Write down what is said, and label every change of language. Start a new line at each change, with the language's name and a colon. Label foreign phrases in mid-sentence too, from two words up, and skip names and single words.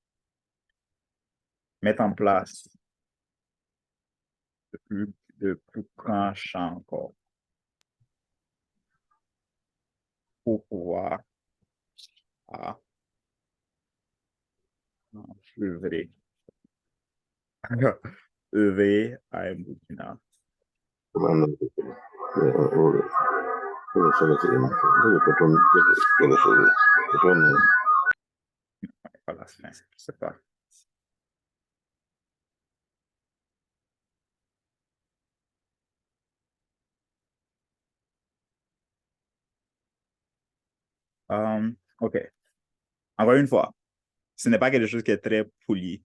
French: mettre en place de plus grands champs encore pour pouvoir euh, œuvrer, œuvrer à un Burkina.
Chinese: 这个只能说，这个不准，这个是不准的。
French: Voilà, c'est pas. OK. Encore une fois, ce n'est pas quelque chose qui est très poli.